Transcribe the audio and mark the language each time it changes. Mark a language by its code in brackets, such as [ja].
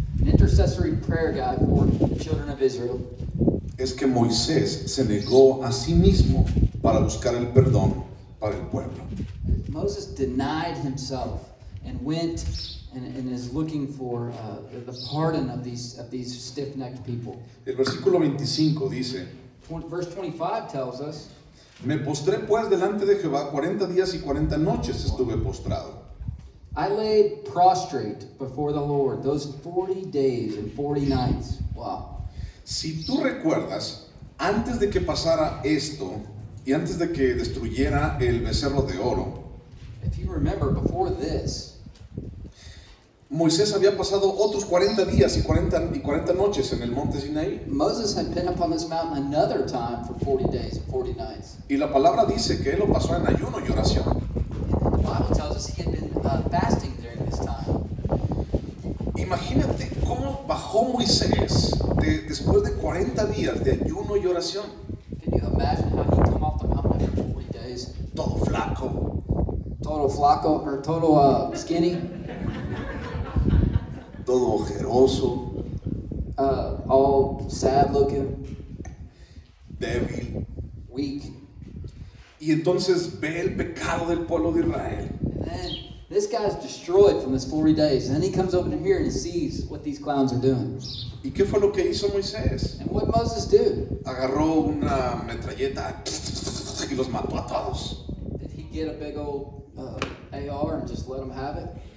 [en] An intercessory prayer guy for the children of Israel. [es] Es que Moisés se negó a sí mismo para buscar el perdón para el pueblo. [en] Moses denied himself and went and is looking for the pardon of these stiff-necked people. [es] El versículo 25 dice, [en] Verse 25 tells us, [es] me postré pues delante de Jehová 40 días y 40 noches estuve postrado. [en] I laid prostrate before the Lord those 40 days and 40 nights. Wow. [es] Si tú recuerdas, antes de que pasara esto y antes de que destruyera el becerro de oro, [en] If you remember, before this, [es] Moisés había pasado otros 40 días y 40 noches en el monte Sinaí. [en] Moses had been up on this mountain another time for 40 days and 40 nights. [es] Y la palabra dice que él lo pasó en ayuno y oración. [en] The Bible tells us he had been fasting during this time. [es] Imagínate cómo bajó Moisés después de 40 días de ayuno y oración. [en] Can you imagine how he come off the mountain after 40 days? [es] Todo flaco, [en] Total flaco, or total skinny, [es] todo ojeroso, [en] all sad looking, [es] débil. [en] weak. [es] Y entonces ve el pecado del pueblo de Israel. [en] And then this guy's destroyed from this 40 days. And then he comes over to here and he sees what these clowns are doing. [es] ¿Y qué fue lo que hizo Moisés? [en] And what Moses do? [es] Agarró una metralleta y los mató a todos. [en] Did he get a big old AR and just let them have it?